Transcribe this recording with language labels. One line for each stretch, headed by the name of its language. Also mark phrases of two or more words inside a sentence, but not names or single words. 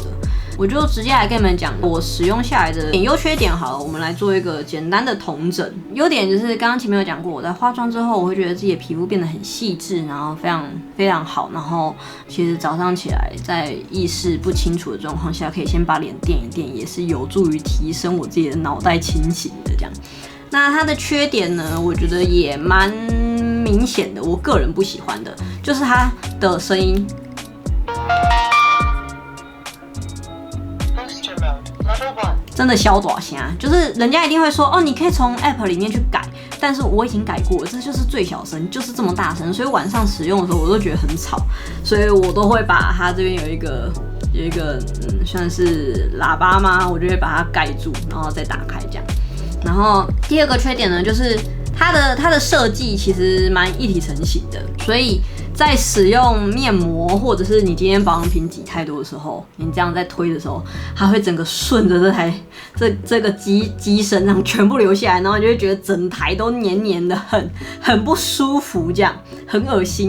Chinese: 我就直接來跟你們講我使用下來的優缺點好了，我們來做一個簡單的統整。優點就是剛剛前面有講過，我在化妝之後，我會覺得自己的皮膚變得很細緻，然後非常好。然後其實早上起來在意識不清楚的狀況下，可以先把臉墊一墊，也是有助於提升我自己的腦袋清醒的這樣。那它的缺點呢，我覺得也蠻明顯的，我個人不喜歡的，就是它的聲音。真的小大聲，就是人家一定會說哦，你可以從 App 裡面去改，但是我已經改過了，這就是最小聲，就是這麼大聲，所以晚上使用的時候我都覺得很吵，所以我都會把它這邊有一個算是喇叭嗎？我就會把它蓋住，然後再打開這樣。然後第二個缺點呢，就是它的設計其實蠻一體成型的，所以在使用面膜或者是你今天保養品擠太多的时候，你這樣在推的時候，它會整個順着這個機身上全部流下來，然後你就會覺得整台都黏黏的，很不舒服，這樣很噁心。